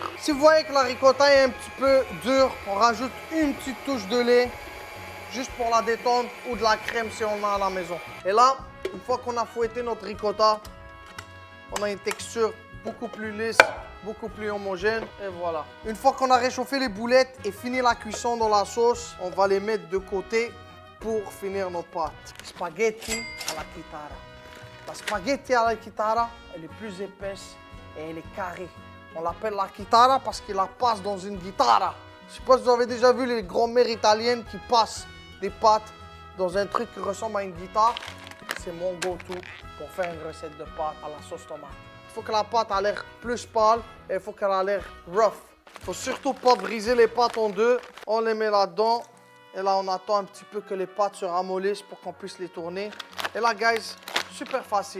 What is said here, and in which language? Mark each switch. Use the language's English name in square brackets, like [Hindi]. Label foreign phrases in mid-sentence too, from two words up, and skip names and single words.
[French] Si vous voyez que la ricotta est un petit peu dure, on rajoute une petite touche de lait juste pour la détendre ou de la crème si on a à la maison. Et là, une fois qu'on a fouetté notre ricotta, on a une texture beaucoup plus lisse, beaucoup plus homogène et voilà. Une fois qu'on a réchauffé les boulettes et fini la cuisson dans la sauce, on va les mettre de côté pour finir nos pâtes. [Italian] Spaghetti alla chitarra. [French] La [Italian] spaghetti alla chitarra, [French] elle est plus épaisse et elle est carrée. On l'appelle la chitarra parce qu'il la passe dans une guitare. Je ne sais pas si vous avez déjà vu les grand-mères italiennes qui passent des pâtes dans un truc qui ressemble à une guitare. C'est mon go-to pour faire une recette de pâtes à la sauce tomate. Il faut que la pâte ait l'air plus pâle et il faut qu'elle ait l'air rough. Il ne faut surtout pas briser les pâtes en deux. On les met là-dedans. Et là, on attend un petit peu que les pâtes se ramollissent pour qu'on puisse les tourner. Et là, guys, super facile.